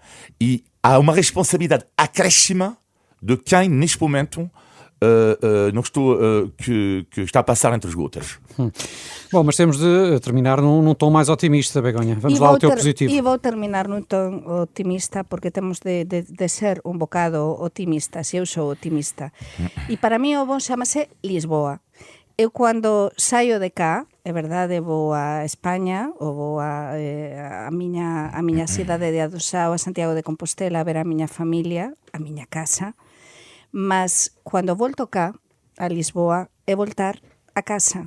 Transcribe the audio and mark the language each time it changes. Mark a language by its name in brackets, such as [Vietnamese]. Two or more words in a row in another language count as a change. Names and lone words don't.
[Portuguese] E há uma responsabilidade acréscima de quem, neste momento, que está a passar entre as gotas. Bom, mas temos de terminar num tom mais otimista, Begonha. Vamos lá ao teu positivo. E vou terminar num tom otimista, porque temos de ser un bocado otimistas. Eu sou otimista. [Galician] E para mí o bon chamase Lisboa. Eu cando saio de cá, é verdade, vou a España, ou vou a miña cidade de Adosao, a Santiago de Compostela, a ver a miña familia, a miña casa, mas cando volto cá, a Lisboa, é voltar a casa.